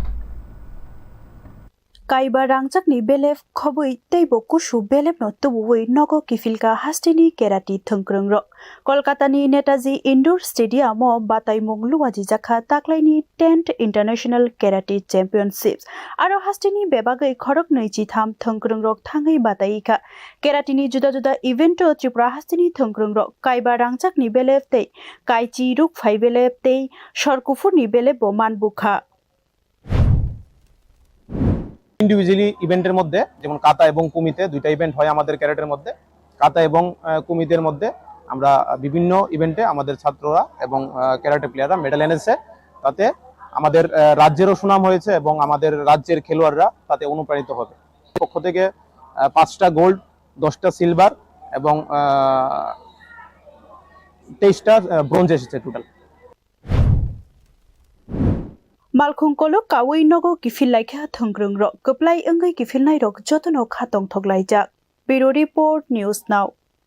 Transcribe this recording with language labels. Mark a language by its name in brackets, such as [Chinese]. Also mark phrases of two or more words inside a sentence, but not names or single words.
[Kok Borok] Kaiba rangchakni belef khoboi teibo kusu belef no tubui nogo kifilka hastini kerati thongkrong ro Kolkata ni Netaji Indoor Stadium o bataimung luwaji jakha taklaini [English] 10th International Karate Championships [Kok Borok] aro hastini bebagai khorok noichi tham thongkrong rok thangai bataika keratini juda juda event o Tripura hastini thongkrong ro kaiba rangchakni belef tei kaichi ruk phai belef tei shorkufurni belef bo manbukha [Bangla] ইন্ডিভিজুয়ালি ইভেন্টের মধ্যে যেমন কাতা এবং কুমিতে দুইটা ইভেন্ট হয় আমাদের ক্যারেটের মধ্যে কাতা এবং কুমিতের মধ্যে আমরা বিভিন্ন ইভেন্টে আমাদের ছাত্ররা এবং ক্যারেটে প্লেয়াররা মেডেল এনেছে তাতে আমাদের রাজ্যেরও সুনাম হয়েছে এবং আমাদের রাজ্যের খেলোয়াড়রা তাতে অনুপ্রাণিত হবে পক্ষ থেকে 5টা গোল্ড 10টা সিলভার এবং 23টা ব্রোঞ্জ এসেছে টোটাল [Kok Borok] Malkhung kolok kawai nogo kifilai kha thongkrong ro koplai angai kifilnai rok jotono khatong thoklai jak Bureau Report News Now